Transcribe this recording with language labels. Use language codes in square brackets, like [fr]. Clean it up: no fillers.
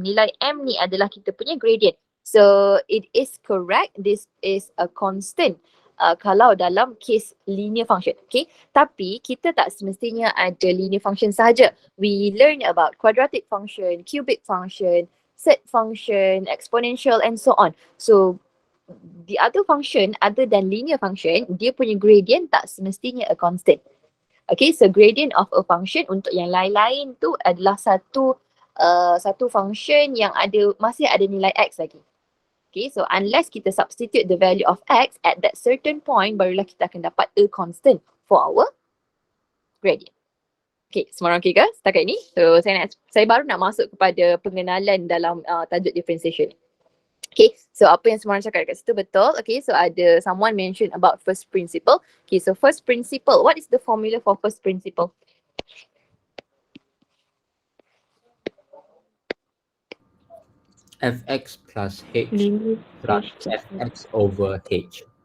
[ms] Nilai m ni adalah kita punya gradient. [en] So it is correct, this is a constant. [ms] Kalau dalam case linear function, okay. Tapi kita tak semestinya ada linear function sahaja. [en] We learn about quadratic function, cubic function, set function, exponential and so on. So the other function other than linear function, [ms] dia punya gradient tak semestinya [en] a constant. [ms] Okay, so [en] gradient of a function [ms] untuk yang lain-lain tu adalah satu function yang masih ada nilai x lagi. [en] Okay, so unless kita substitute the value of x at that certain point, [ms] barulah kita akan dapat [en] a constant for our gradient. [ms] Okay, semua orang okay ke setakat ni? So saya baru nak masuk kepada pengenalan dalam tajuk differentiation. Okay, so apa yang semua orang cakap dekat situ betul. [en] Okay, so ada someone mention about first principle. Okay, so first principle, what is the formula for first principle? Fx plus h Limit plus fx over h.